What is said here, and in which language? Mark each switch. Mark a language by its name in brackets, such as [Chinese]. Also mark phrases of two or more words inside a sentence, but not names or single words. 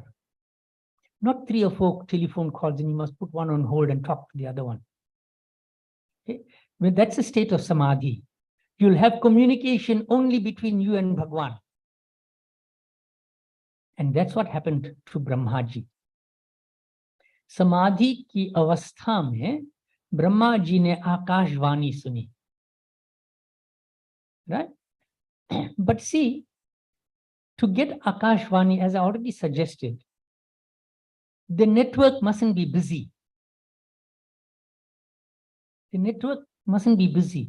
[English] Not 3 or 4 telephone calls and you must put one on hold and talk to the other one. Okay? Well, that's a state of samadhi. You'll have communication only between you and Bhagwan. And that's what happened to Brahmaji. [Hindi] समाधि की अवस्था में ब्रह्माजी ने आकाशवाणी सुनी. [English] Right? But see, to get Akashvani, as I already suggested, the network mustn't be busy. The network mustn't be busy.